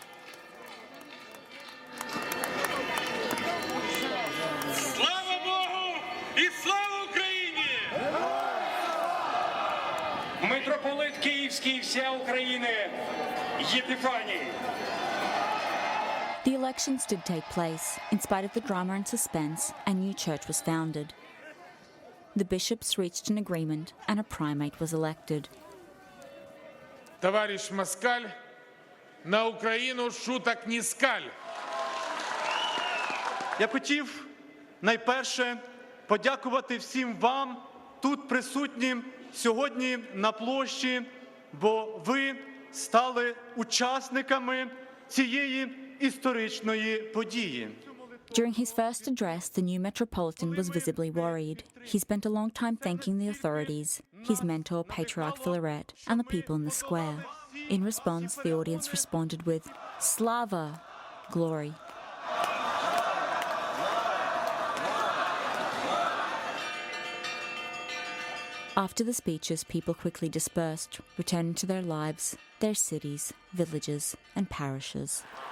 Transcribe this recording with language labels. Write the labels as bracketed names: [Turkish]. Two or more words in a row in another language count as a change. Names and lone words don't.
[Ukrainian] Митрополит Київський вся України Єпіфаній. [English] The elections did take place. In spite of the drama and suspense, a new church was founded. The bishops reached an agreement and a primate was elected. [Ukrainian] Товарищ Москаль, на Україну шуток не скаль. Я хотів найперше подякувати всім вам, тут присутнім сьогодні на площі, бо ви стали учасниками цієї історичної події. [English] During his first address, the new metropolitan was visibly worried. He spent a long time thanking the authorities, his mentor, Patriarch Philaret, and the people in the square. In response, the audience responded with, Slava! Glory. After the speeches, people quickly dispersed, returning to their lives, their cities, villages, and parishes.